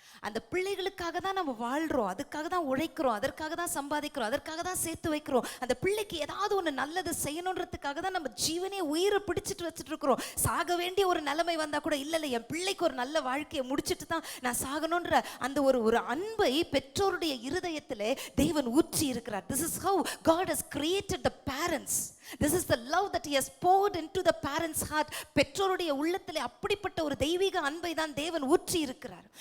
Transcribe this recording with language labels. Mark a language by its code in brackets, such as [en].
[ta] அந்த பிள்ளைகளுக்காக தான் நம்ம வாழ்கிறோம், அதுக்காக தான் உழைக்கிறோம், அதற்காக தான் சம்பாதிக்கிறோம், அதற்காக தான் சேர்த்து வைக்கிறோம். அந்த பிள்ளைக்கு ஏதாவது ஒன்று நல்லது செய்யணுன்றதுக்காக தான் நம்ம ஜீவனே உயிரை பிடிச்சிட்டு வச்சுட்டு இருக்கிறோம். சாக வேண்டிய ஒரு நிலைமை வந்தால் கூட இல்லை இல்லை, என் பிள்ளைக்கு ஒரு நல்ல வாழ்க்கையை முடிச்சுட்டு தான் நான் சாகணுன்ற அந்த ஒரு அன்பை பெற்றோருடைய இருதயத்திலே தேவன் ஊற்றி இருக்கிறார். [en] This is how God has created the parents. This is the love that he has poured into the parents' heart. [ta] பெற்றோருடைய உள்ளத்திலே அப்படிப்பட்ட ஒரு தெய்வீக அன்பை தான் தேவன் ஊற்றி இருக்கிறார்.